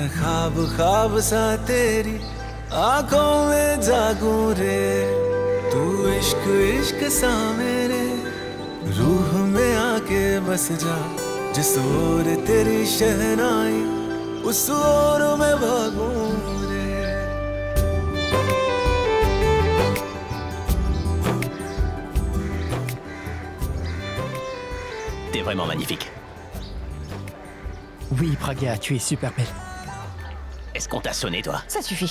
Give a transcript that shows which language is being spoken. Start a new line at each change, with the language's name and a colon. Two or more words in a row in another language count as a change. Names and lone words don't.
Hindi: ख्वाब ख्वाब सा तेरी आंखों में जागूं रे तू इश्क इश्क सा मेरे रूह में आके बस जा जिस ओर तेरी शहनाई उस ओर मैं भागूं रे
French: T'es vraiment magnifique. Oui, Pragya, tu es super belle. Est-ce qu'on t'a sonné, toi? Ça suffit.